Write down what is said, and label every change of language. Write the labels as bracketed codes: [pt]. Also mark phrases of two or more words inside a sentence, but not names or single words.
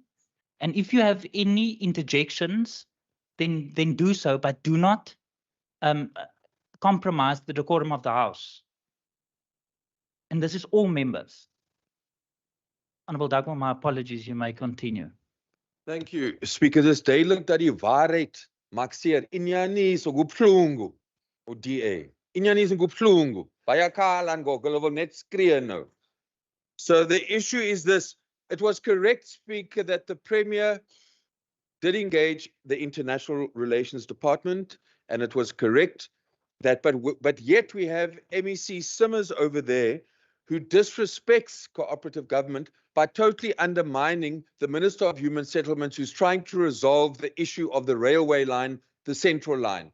[en] And if you have any interjections, then do so, but do not compromise the decorum of the House. And this is all members. Honourable Dugmore, my apologies, you may continue. Thank you, Speaker. [af] Dis duidelik dat die waarheid maak seer. [xh] Inyani is ngubhlungu o DA. Inyani is ngubhlungu. Bayakhala ngoko, [af] hulle wil net skree nou. [en] So the issue is this. It was correct, Speaker, that the Premier did engage the International Relations Department, and it was correct that, but yet we have MEC Simmers over there who disrespects cooperative government by totally undermining the Minister of Human Settlements, who's trying to resolve the issue of the railway line, the central line.